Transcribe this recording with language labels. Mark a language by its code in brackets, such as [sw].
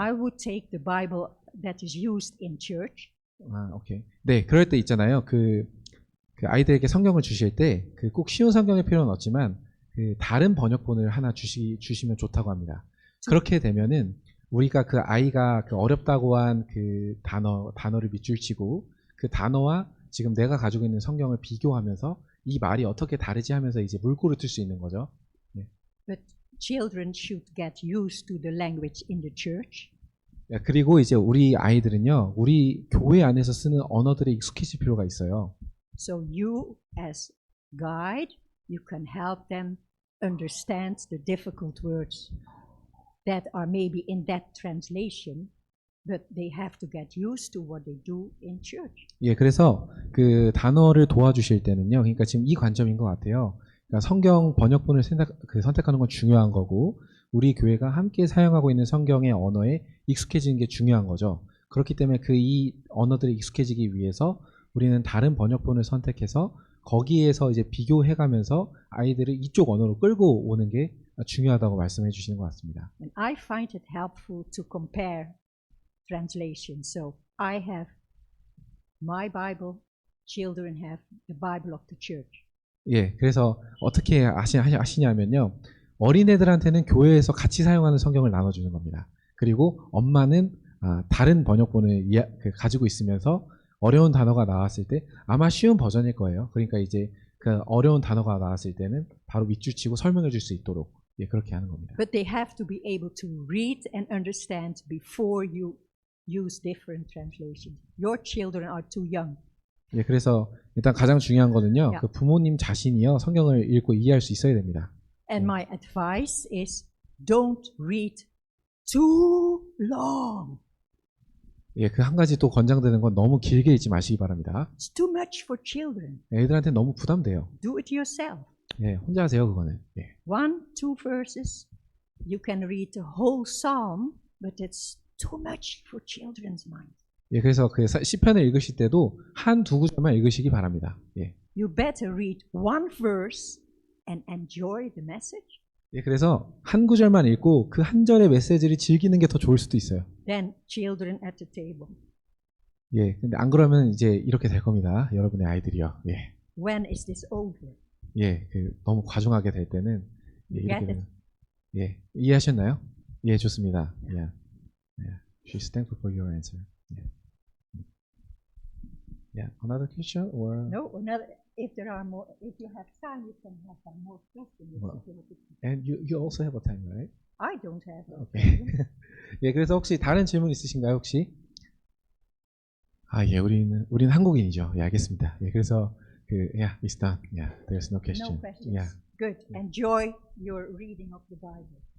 [en] I would take the Bible that is used in church. [ko] 오케이. 네, 그럴 때 있잖아요. 그 아이들에게 성경을 주실 때 꼭 쉬운 성경일 필요는 없지만 그 다른 번역본을 하나 주시면 좋다고 합니다. 그렇게 되면은 우리가 그 아이가 그 어렵다고 한 그 단어를 밑줄 치고 그 단어와 지금 내가 가지고 있는 성경을 비교하면서 이 말이 어떻게 다르지 하면서 이제 물꼬를 틀 수 있는 거죠. 네. [en] But children should get used to the language in the church. [ko] 그리고 이제 우리 아이들은요, 우리 교회 안에서 쓰는 언어들에 익숙해질 필요가 있어요. So you, as guide, you can help them understand the difficult words that are maybe in that translation, but they have to get used to what they do in church. 예, 그래서 그 단어를 도와주실 때는요, 그러니까 지금 이 관점인 것 같아요. 그러니까 성경 번역본을 선택하는 건 중요한 거고, 우리 교회가 함께 사용하고 있는 성경의 언어에 익숙해지는 게 중요한 거죠. 그렇기 때문에 그 이 언어들에 익숙해지기 위해서 우리는 다른 번역본을 선택해서 거기에서 이제 비교해가면서 아이들을 이쪽 언어로 끌고 오는 게 중요하다고 말씀해 주시는 것 같습니다. [en] And I find it helpful to compare translations. So I have my Bible, children have the Bible of the church. [ko] 예, 그래서 어떻게 하시냐면요. 어린애들한테는 교회에서 같이 사용하는 성경을 나눠주는 겁니다. 그리고 엄마는 다른 번역본을 가지고 있으면서 어려운 단어가 나왔을 때 아마 쉬운 버전일 거예요. 그러니까 이제 그 어려운 단어가 나왔을 때는 바로 밑줄 치고 설명해 줄 수 있도록 예, 그렇게 하는 겁니다. [en] But they have to be able to read and understand before you use different translations. Your children are too young. [ko] 예, 그래서 일단 가장 중요한 거는요. 야. 그 부모님 자신이요. 성경을 읽고 이해할 수 있어야 됩니다. [en] And my advice is don't read too long. [ko] 예, 그 한 가지 또 권장되는 건 너무 길게 읽지 마시기 바랍니다. [en] It's too much for children. [ko] 애들한테 너무 부담돼요. [en] Do it yourself. [ko] 예, 혼자 하세요, 그거는. 예. [en] 1, 2 verses. You can read the whole psalm, but it's too much for children's mind. [ko] 예, 그래서 그 시편을 읽으실 때도 한 두 구절만 읽으시기 바랍니다. 예. [en] You better read one verse and enjoy the message [ko] 예, 그래서 한 구절만 읽고 그 한 절의 메시지를 즐기는 게 더 좋을 수도 있어요. [en] than children at the table. [ko] 예, 근데 안 그러면 이제 이렇게 될 겁니다. 여러분의 아이들이요. 예. [en] When is this over? [ko] 예, 그 너무 과중하게 될 때는 예, 이렇게 [en] Get it? [ko] 되면 예, 이해하셨나요? 예, 좋습니다. Yeah. Yeah. [en] She's thankful for your answer. Yeah. Yeah. Another question or No, another. If there are more, if you have time, you can have some more questions. Well, and you also have a time, right? I don't have. [ko] 오케이. 예, 그래서 혹시 다른 질문 있으신가요, 혹시? 예, 우리는 한국인이죠. 예, 알겠습니다. 예, 그래서 [en] yeah, it's done. Yeah, there's no question. No questions. Yeah. Good. Enjoy your reading of the Bible.